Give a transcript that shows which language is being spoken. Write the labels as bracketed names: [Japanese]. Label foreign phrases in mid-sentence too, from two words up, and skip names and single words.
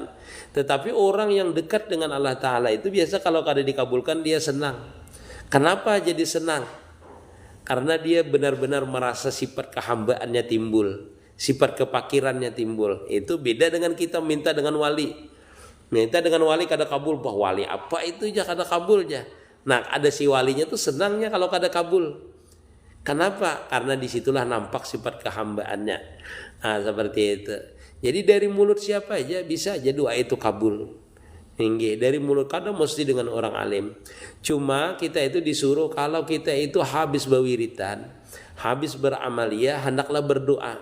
[Banjar] Tetapi orang yang dekat dengan Allah Ta'ala itu biasa kalau kada dikabulkan dia senang. [Indonesian] Kenapa jadi senang? Karena dia benar-benar merasa sifat kehambaannya timbul, sifat kepakirannya timbul. Itu beda dengan kita minta dengan wali. [Banjar] Minta dengan wali kada kabul, bah wali apa itu aja kada kabulnya. Nah ada si walinya tuh senangnya kalau kada kabul. [Indonesian] Kenapa? Karena disitulah nampak sifat kehambaannya. Nah seperti itu. [Banjar] Jadi dari mulut siapa aja bisa aja doa itu kabul. [Indonesian] Hingga dari mulut kadang mesti dengan orang alim. Cuma kita itu disuruh kalau kita itu habis berwiritan, habis beramaliyah, hendaklah berdoa.